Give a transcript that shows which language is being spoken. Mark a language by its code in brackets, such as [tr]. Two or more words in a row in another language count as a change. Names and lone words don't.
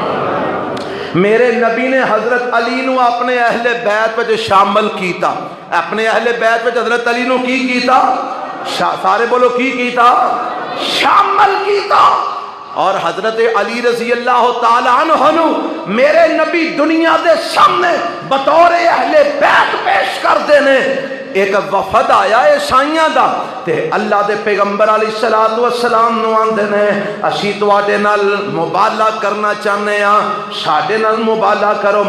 [pa] میرے نبی نے حضرت علی نوں اپنے اہل بیت وچ شامل کیتا، اپنے اہل بیت وچ حضرت علی نوں کی کیتا، سارے بولو کی کیتا، شامل کیتا. اور حضرت علی [ar] رضي الله تعالى عنه [pa] میرے نبی دنیا دے سامنے بطور اہل بیت پیش کر دینے. ایک وفد آیا عیسائیاں دا تے اللہ دے پیغمبر [ar] عليه الصلاة والسلام [pa] نوں آندے نے اسی تہاڈے نال مباہلہ کرنا [ur] چاہتے ہیں, [pa] ساڈے نال مباہلہ کرو.